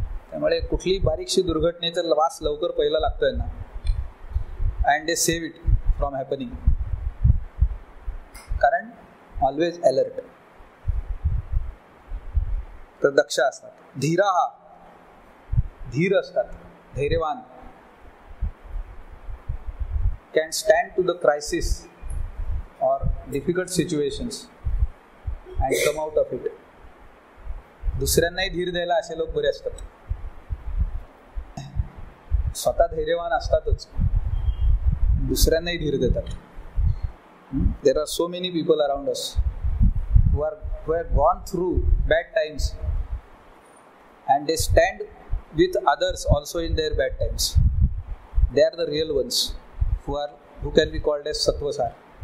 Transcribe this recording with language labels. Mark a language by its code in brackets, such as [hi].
[mr] त्यामुळे कुठली बारीकशी दुर्घटनेचा वास लवकर पहिला लागतोय ना, [en] And they save it from happening. कारण always alert. [mr] तर दक्ष असतात. धीरा हा, धीर असतात, धैर्यवान. [en] Can stand to the crisis or difficult situations and come out of it. [mr] दुसऱ्यांनाही धीर द्यायला असे लोक बरे असतात. स्वतः धैर्यवान असतातच, दुसऱ्यांनाही धीर देतात. [en] There are so many people around us who have gone through bad times and they stand with others also in their bad times. They are the real ones who can be called as satvasar.